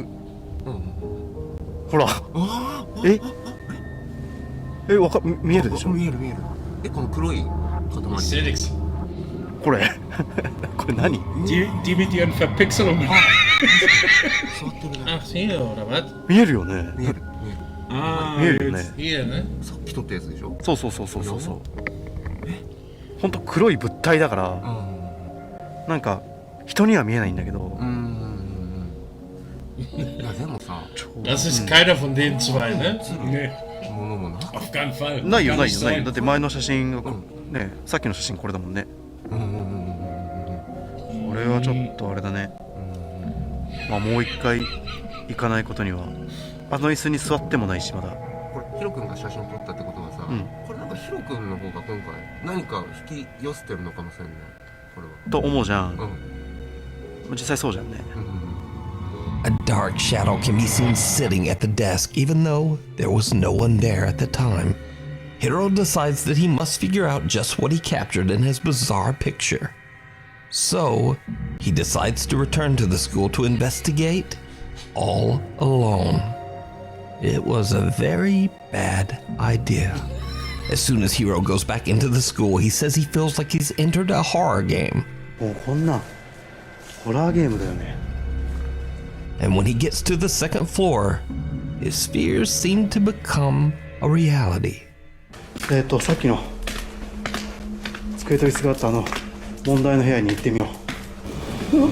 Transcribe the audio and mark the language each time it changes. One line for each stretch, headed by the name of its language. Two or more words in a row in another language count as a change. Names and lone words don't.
Japanese: ほら、見えるでしょ。見える。この黒い塊。これこれ何？
German: Die mit ihren Verpixelungen.
Japanese: 座ってるね。
German: Ach, hier, oder was?
Japanese: 見えるよね。見える。 Ah, 見えるよね。
German: Hier, ne?
Japanese: さっき撮ったやつでしょ。そう。ほんと黒い物体だから、なんか人には見えないんだけど。いやでもさ、
German: Das ist keiner von den zwei, ne? nee,
Japanese: ものもな。
German: auf keinen Fall.
Japanese: ないよ。
German: Kann
Japanese: だ
German: nicht sein.
Japanese: って前の写真がね、さっきの写真これだもんね。これはちょっとあれだね。まあもう一回行かないことには。あの椅子に座ってもないしまだ。これヒロ君が写真撮ったってことはさ、これなんかヒロ君の方が今回何か引き寄せてるのかもしれない。これは。と思うじゃん。実際そうじゃんね。
English: A dark shadow can be seen sitting at the desk, even though there was no one there at the time. Hiro decides that he must figure out just what he captured in his bizarre picture. So, he decides to return to the school to investigate all alone. It was a very bad idea. As soon as Hiro goes back into the school, he says he feels like he's entered a horror game.
Japanese: もうこんなホラーゲームだよね。
English: And when he gets to the second floor, his fears seem to become a reality.
Japanese: さっきの机と椅子があった問題の部屋に行ってみよう。